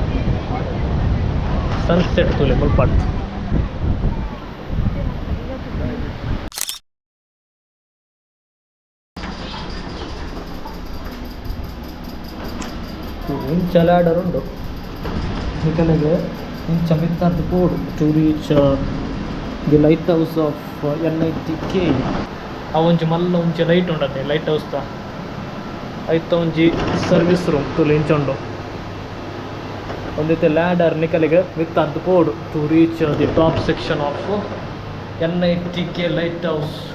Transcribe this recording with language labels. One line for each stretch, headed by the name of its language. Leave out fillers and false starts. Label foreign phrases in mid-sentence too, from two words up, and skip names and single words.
Tulu: ಸನ್ಸೆಟ್ ತುಲೆ ಮಲ್ಪಾರ್ದು ಇಂಚ ಲ್ಯಾಡರ್ ಉಂಡು ನಿಕಲೆಗೆ ಇಂಚ ಮಿತ್ತಾರ್ದು ಪೋಡು ಟು
English: reach the light house of NIT
Tulu: ಗೆ ಅವೊಂಜಿ ಮಲ್ಲ ಒಂಜಿ ಲೈಟ್ ಉಂಡತೆ
English: light house
Tulu: ಐತ ಒಂಜಿ
English: service room
Tulu: ತುಲು ಇಂಚುಂಡು ಒಂದೈತೆ ಲ್ಯಾಡರ್ ನಿಕಲೆಗೆ ಮಿತ್ತಾರ್ದು ಪೋಡು
English: to reach the top section of NIT
Tulu: ಗೆ
English: light house